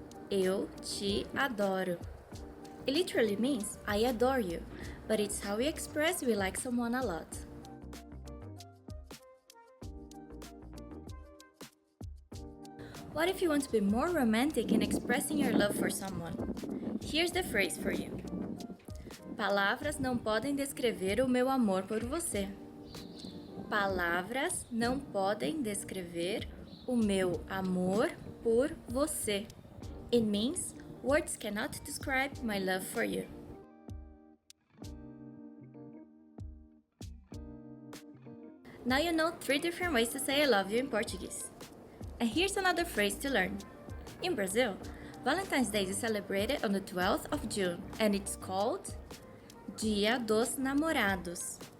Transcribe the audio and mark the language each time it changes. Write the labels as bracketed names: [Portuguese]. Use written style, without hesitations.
[Portuguese] Eu te adoro. [English] It literally means I adore you, but it's how we express we like someone a lot. What if you want to be more romantic in expressing your love for someone? Here's the phrase for you. [Portuguese] Palavras não podem descrever o meu amor por você. Palavras não podem descrever o meu amor por você. [English] It means words cannot describe my love for you. Now you know 3 different ways to say I love you in Portuguese. And here's another phrase to learn. In Brazil, Valentine's Day is celebrated on the 12th of June and it's called Dia dos Namorados.